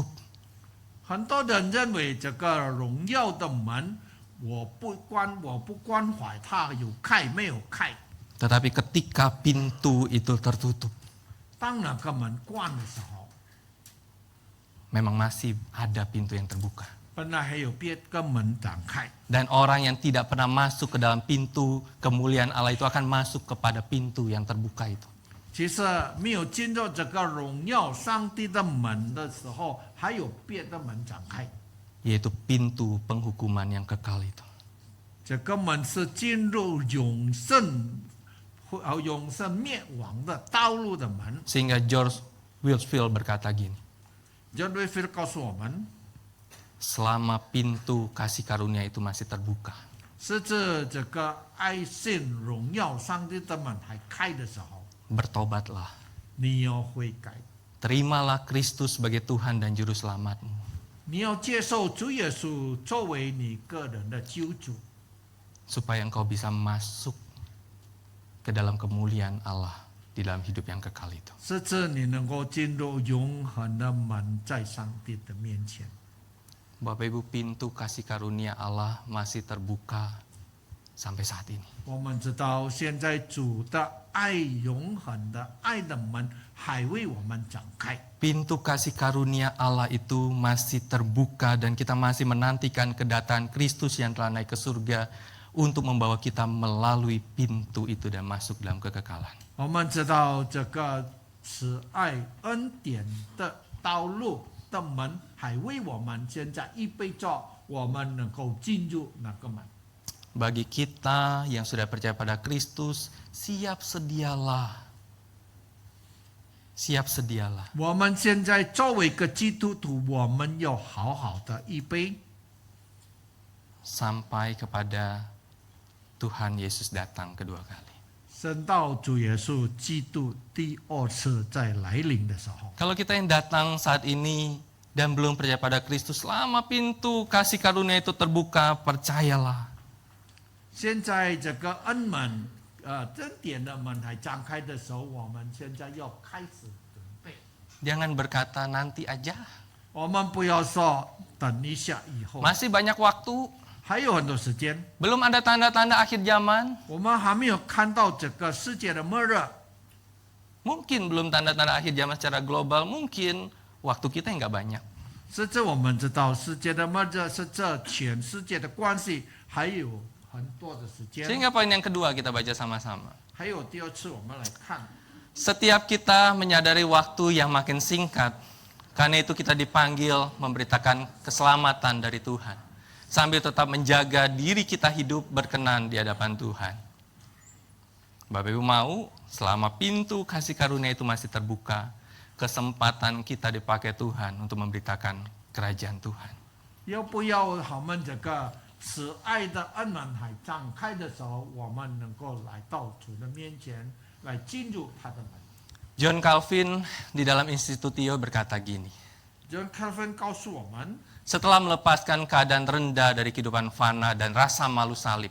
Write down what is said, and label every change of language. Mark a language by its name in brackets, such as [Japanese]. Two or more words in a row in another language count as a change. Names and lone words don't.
[Chinese] 很多人认为这个荣耀的门，我不关怀它有开没有开。 [Indonesian] Tetapi ketika pintu itu tertutup, [Chinese] 当那个门关的时候， [Indonesian] memang masih ada pintu yang terbuka. [Chinese] 本来还有别个门展开。 [Indonesian] Dan orang yang tidak pernah masuk ke dalam pintu kemuliaan Allah itu akan masuk kepada pintu yang terbuka itu. [Chinese] 其实没有进入这个荣耀上帝的门的时候，还有别的门展开。 [Indonesian] Yaitu pintu penghukuman yang kekal itu. [Chinese] 这个门是进入永生灭亡的道路的门。 [Indonesian] Sehingga George Whitefield berkata gini, [Chinese] John Whitefield 告诉我们， [Indonesian] selama pintu kasih karunia itu masih terbuka, [Chinese] 是指这个爱信荣耀上帝的门还开的时候， [Indonesian] bertobatlah. [Chinese] 你要悔改， [Indonesian] Terimalah Kristus sebagai Tuhan dan Juru Selamatmu. [Chinese] 你要接受主耶稣作为你个人的救主， [Indonesian] Supaya engkau bisa masuk ke dalam kemuliaan Allah di dalam hidup yang kekal itu. [Chinese] 是指你能够进入永恒的门，在上帝的面前。 [Indonesian] Bapak Ibu, pintu kasih karunia Allah masih terbuka sampai saat ini. [Chinese] 我们知道现在主的爱永恒的爱的门还为我们展开。 [Indonesian] Pintu kasih karunia Allah itu masih terbuka dan kita masih menantikan kedatangan Kristus yang telah naik ke surga untuk membawa kita melalui pintu itu dan masuk dalam kekekalan. [Chinese] 我们知道这个慈爱恩典的道路的门还为我们现在预备着，我们能够进入那个门。 [Indonesian] Bagi kita yang sudah percaya pada Kristus, siap sedialah. Siap sedialah. [Chinese] 我们现在作为一个基督徒，我们要好好的预备， [Indonesian] Sampai kepada Tuhan Yesus datang kedua kali. [Chinese] 升到主耶稣基督第二次再来临的时候。 [Indonesian] Kalau kita yang datang saat ini dan belum percaya pada Kristus, selama pintu kasih karunia itu terbuka, percayalah. [Chinese] 现在这个恩门，恩典的门还张开的时候，我们现在要开始准备。 [Indonesian] Jangan berkata nanti aja. [Chinese] 我们不要说等一下以后， [Indonesian] Masih banyak waktu. [Chinese] 还有很多时间， [Indonesian] Belum ada tanda-tanda akhir zaman. [Chinese] 我们还没有看到这个世界的末日。 [Indonesian] Mungkin belum tanda-tanda akhir zaman secara global. Mungkin waktu kita yang nggak banyak. [Chinese] 甚至我们知道世界的末日是这全世界的关系，还有很多的时间。 [Indonesian] Sehingga poin yang kedua kita baca sama-sama. [Chinese] 还有第二次我们来看， [Indonesian] Setiap kita menyadari waktu yang makin singkat, karena itu kita dipanggil memberitakan keselamatan dari Tuhan. Sambil tetap menjaga diri kita hidup berkenan di hadapan Tuhan. Bapak Ibu mau, selama pintu kasih karunia itu masih terbuka, kesempatan kita dipakai Tuhan untuk memberitakan kerajaan Tuhan. [Chinese] 要不要我们这个慈爱的恩门还张开的时候，我们能够来到主的面前，来进入他的门。 [Indonesian] John Calvin di dalam Institutio berkata gini, [Chinese] John Calvin 告诉我们， [Indonesian] setelah melepaskan keadaan rendah dari kehidupan fana dan rasa malu salib,